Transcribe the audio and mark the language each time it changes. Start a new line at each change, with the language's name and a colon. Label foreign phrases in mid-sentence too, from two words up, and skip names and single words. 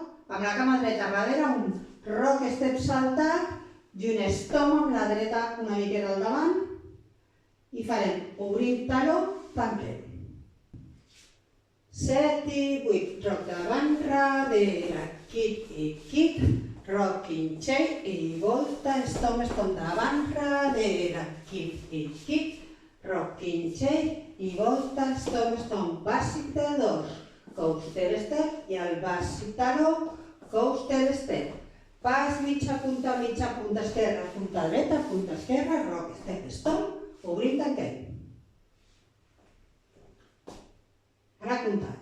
Catalan: Amb la cama dreta darrere, un
English: rock step
Catalan: saltat i un stomp amb la dreta una miqueta al davant i farem obrint taló, tanquem. 7 i 8, roc davant, darrere, quit i quit,
English: rocking chair
Catalan: i volta, estom, estom, davant, darrere, quit i quit,
English: rocking chair
Catalan: i volta, estom, estom, bàsic de 2,
English: coaster step
Catalan: i el bàsic taló,
English: coaster step.
Catalan: Pas, mitja punta esquerra, punta esquerra,
English: rock, step, stop,
Catalan: obrim, tanquem. Ara comptat.